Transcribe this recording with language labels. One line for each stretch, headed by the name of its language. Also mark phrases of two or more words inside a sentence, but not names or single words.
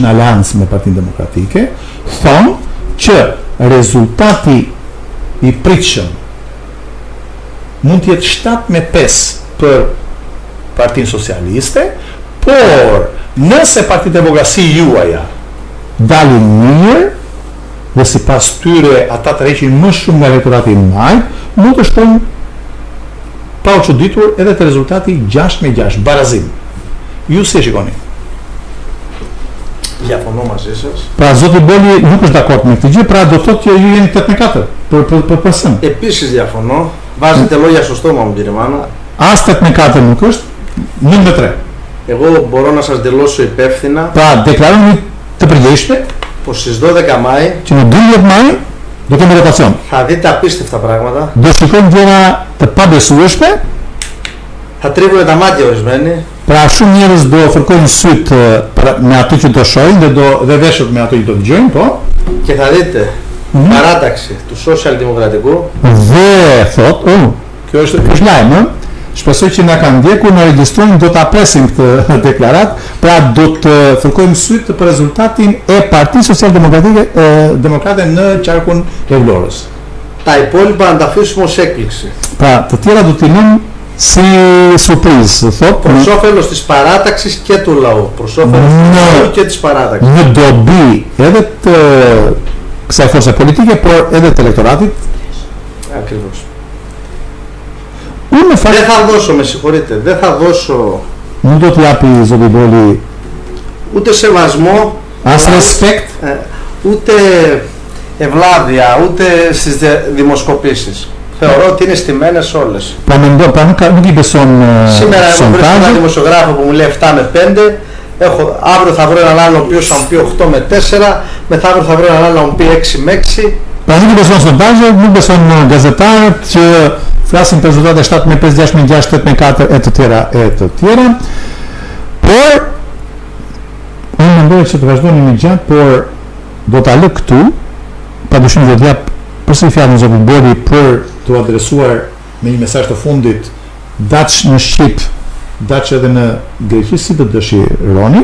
Albanian: në aleancë me Partinë Demokratike, thonë që rezultati i pritshëm mund të jetë 7-5 për Partinë Socialiste, por nëse Partia Demokratike juaja dalin mirë dhe sipas tyre ata të rreqin më shumë nga elektorati i majt, mund të shkojnë pa u çuditur edhe të rezultati 6-6, barazim. Ju si e shikoni?
Greek: Διαφωνώ μαζί σας.
Albanian: Pra zoti Boli nuk është dakord me këtë gjë, pra do thotë që ju jeni 8-4 për PS-n.
Greek: Επίσης διαφωνώ. Βάζετε λόγια στο στόμα μου, κύριε Μάνα.
Albanian: As 8-4 nuk është, 9-3.
Greek: Εγώ μπορώ να σας δηλώσω υπεύθυνα
Albanian: Pra deklaroni të përgjithshme
Greek: πως στις 12 Μάη
Albanian: që në 12 maj do kemi votacion.
Greek: θα δείτε απίστευτα πράγματα.
Albanian: Do shikojmë gjëra të pabesueshme,
Greek: Θα τρίβουν τα μάτια ορισμένοι.
Albanian: pra shumë njerëz do fërkojnë syt me atë që do shohin dhe veshët me atë që do dëgjojnë, po.
Greek: Και θα δείτε παράταξη του σοσιαλδημοκρατικού
Albanian: Dhe thot, kjo është lajm, ë? Shpresoj që na kanë ndjekur, na regjistrojnë, do ta presim këtë deklaratë, pra do të fërkojmë syt për rezultatin e Partisë Socialdemokratike Demokrate në qarkun e Vlorës.
Greek: τα υπόλοιπα να τα αφήσουμε ως έκπληξη.
Albanian: Pra, të tjera do t'i lëmë si surprizë, thot,
Greek: Προς όφελος της παράταξης και του λαού. Προς όφελος του λαού και της παράταξης.
Albanian: në dobi edhe të kësaj force politike, por edhe të elektoratit.
Greek: Ακριβώς.
Albanian: Unë në
Greek: Δεν
Albanian: fakt
Greek: θα δώσω, με συγχωρείτε, δεν θα δώσω
Albanian: nuk do t'japi zoti Boli
Greek: ούτε σεβασμό,
Albanian: as respekt,
Greek: ούτε ευλάβεια, ούτε στις δημοσκοπήσεις. Θεωρώ ότι είναι στημένες όλες.
Albanian: pra nuk i beson
Greek: Σήμερα έχω βρει έναν
Albanian: sondazhet.
Greek: δημοσιογράφο που μου λέει 7 με 5, αύριο θα βρω έναν άλλο ο οποίος θα μου πει 8 με 4, μεθαύριο θα βρω έναν άλλο να μου πει 6 με 6.
Albanian: Pra nuk i beson sondazhet, nuk beson gazetarët që flasin për rezultate 7-5, 6-6, 8-4 e të tjera. Por unë mendoj që të vazhdoni me gjatë, por do ta lë këtu, padyshim do të jap përsëri fjalën zotit Boli për të adresuar me një mesazh të fundit daç në Shqip, daç edhe në Greqi, si të dëshironi.